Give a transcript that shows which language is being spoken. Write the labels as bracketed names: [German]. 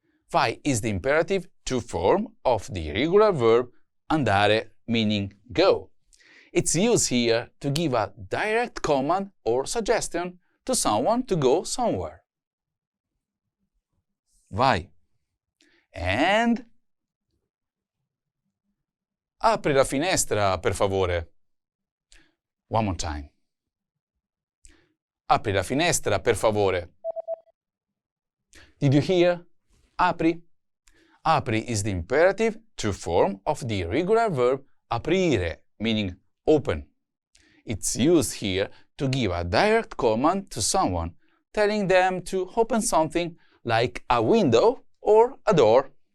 [English] Vai is the imperative to form of the irregular verb andare, meaning go. It's used here to give a direct command or suggestion to someone to go somewhere. Vai. And apri la finestra, per favore. One more time. [Italian] Apri la finestra, per favore. [English] Did you hear? Apri. Apri is the imperative true form of the irregular verb aprire, meaning open. It's used here to give a direct command to someone, telling them to open something like a window or a door.